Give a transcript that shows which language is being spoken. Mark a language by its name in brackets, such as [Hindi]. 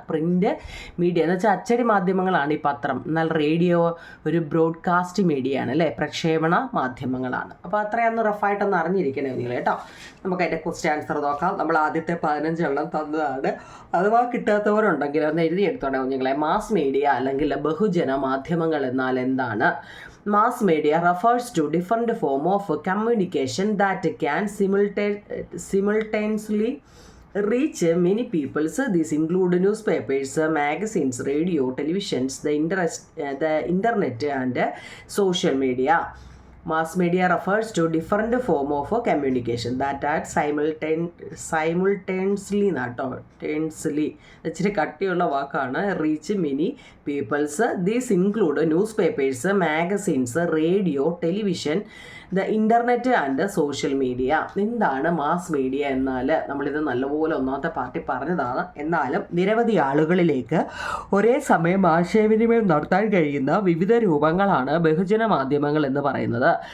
[Malayalam] Print media എന്ന് വെച്ചാൽ അച്ചടി മാധ്യമങ്ങളാണ് ഈ പത്രം. എന്നാൽ റേഡിയോ ഒരു ബ്രോഡ്കാസ്റ്റ് മീഡിയ ആണ് അല്ലേ, പ്രക്ഷേപണ മാധ്യമങ്ങളാണ്. അപ്പോൾ അത്രയൊന്ന് റഫായിട്ടൊന്ന് അറിഞ്ഞിരിക്കണേ നിങ്ങൾ കേട്ടോ. നമുക്ക് അതിൻ്റെ ക്വസ്റ്റ്യൻ ആൻസർ നോക്കാം. നമ്മൾ ആദ്യത്തെ 15 എണ്ണം തന്നതാണ്. അഥവാ കിട്ടാത്തവരുണ്ടെങ്കിൽ ഒന്ന് എഴുതിയെടുത്തോണേ കുഞ്ഞുങ്ങളെ. മാസ് മീഡിയ അല്ലെങ്കിൽ ബഹുജന മാധ്യമങ്ങൾ എന്നാൽ എന്താണ്? [English] Mass media refers to different form of communication that can simultaneously reach many people. So these include newspapers, magazines, radio, televisions, the internet and social media. Mass media refers to different form of communication that are simultaneously [Malayalam] ഇച്ചിരി കട്ടിയുള്ള വാക്കാണ്. [English] Reach many peoples. These include news magazines, radio, television, the internet and social media. [Malayalam] എന്താണ് mass media എന്നാൽ? നമ്മളിത് നല്ലപോലെ ഒന്നാമത്തെ party പറഞ്ഞതാണ്. എന്നാലും നിരവധി ആളുകളിലേക്ക് ഒരേ സമയം ആശയവിനിമയം നടത്താൻ കഴിയുന്ന വിവിധ രൂപങ്ങളാണ് ബഹുജന മാധ്യമങ്ങൾ എന്ന് പറയുന്നത്.